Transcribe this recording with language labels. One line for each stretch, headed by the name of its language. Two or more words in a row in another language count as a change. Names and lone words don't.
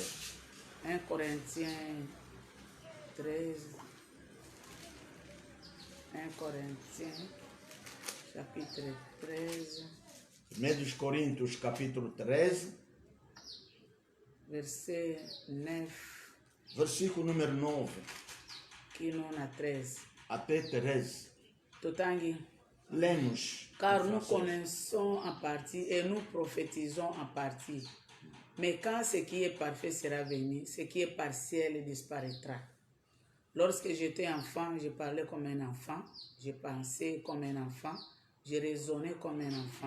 Portuguese: 1 Coríntios 13, 1 Coríntios, capítulo 13. 1 Coríntios, capítulo 13. Versículo número 9. Que não na 13. Até 13. Lemos.
French: Car nous connaissons en partie et nous prophétisons en partie. Mais quand ce qui est parfait sera venu, ce qui est partiel disparaîtra. Lorsque j'étais enfant, je parlais comme un enfant, je pensais comme un enfant, je raisonnais comme un enfant.